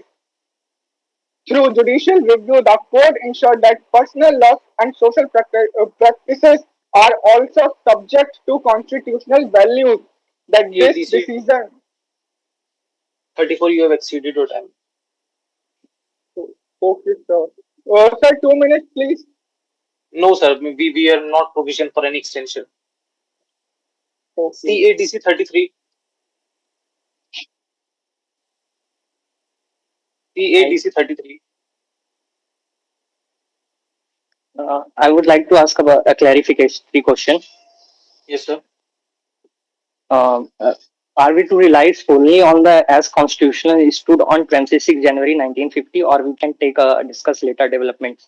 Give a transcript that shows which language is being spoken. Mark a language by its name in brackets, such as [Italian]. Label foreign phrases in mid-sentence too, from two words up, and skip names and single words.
[English] Through judicial review, the court ensured that personal laws and social practices are also subject to constitutional values. That Yes, this DC. decision. 34, you have exceeded your time. Okay, sir. Sir, 2 minutes, please. No, sir, we are not provision for any extension. Okay. CADC 33. CADC 33. I would like to ask about a clarification question. Yes, sir. Are we to rely solely on the as constitutional issued on 26 January 1950, or we can take discuss later developments?